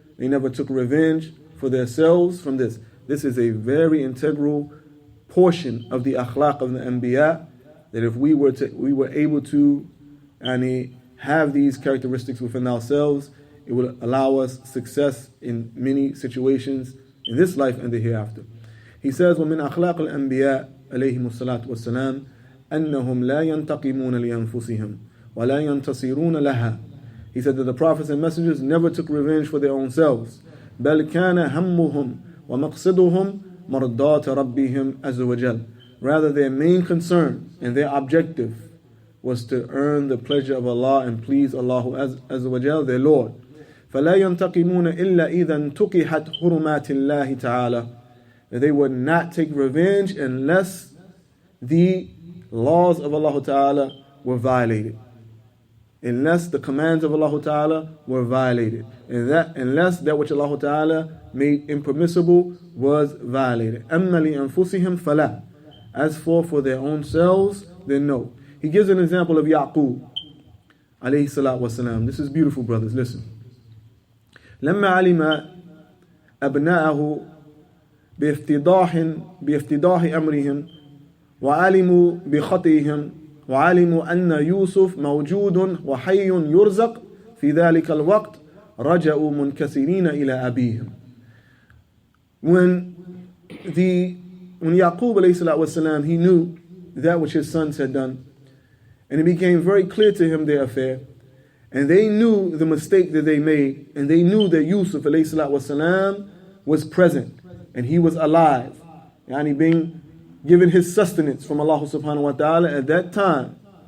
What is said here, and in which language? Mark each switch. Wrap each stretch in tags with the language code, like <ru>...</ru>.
<en>They never took revenge for themselves from this. This is a very integral portion of the akhlaq of the Anbiya, that if we were able to have these characteristics within ourselves, it would allow us success in many situations in this life and the hereafter. He says,</en> <ar>وَمِنْ أَخْلَاقِ الْأَنْبِيَاءِ عليهم الصلاة والسلام أنهم لا ينتقمون لأنفسهم ولا ينتصرون لها.</ar> <en>He said that the prophets and messengers never took revenge for their own selves.</en> <ar>بل كان همهم ومقصدهم مرضاة ربهم عز وجل.</ar> <en>Rather, their main concern and their objective was to earn the pleasure of Allah and please Allah عز وجل, their Lord.</en> <ar>فلا ينتقمون إلا إذا انتقحت حرمات الله تعالى.</ar> <en>That they would not take revenge unless the laws of Allah Ta'ala were violated. unless the commands of Allah Ta'ala were violated. And that unless that which Allah Ta'ala made impermissible was violated.</en> <ar>أَمَّا لِأَنفُسِهِمْ فَلَا.</ar> <en>As for their own selves, then no. He gives an example of Yaqub alayhi salatu wasalam. This is beautiful, brothers. Listen.</en> <ar>لما علم أبناءه بافتضاح أمرهم وعلموا بخطئهم وعلموا أن يوسف موجود وحي يرزق في ذلك الوقت رجعوا منكسرين إلى أبيهم.</ar> <en>When Yaqub alayhi salatu wasalam, he knew that which his sons had done, and it became very clear to him their affair, and they knew the mistake that they made, and they knew that Yusuf alayhi salatu wasalam was present and he was alive, and being given his sustenance from Allah subhanahu wa ta'ala at that time.</en>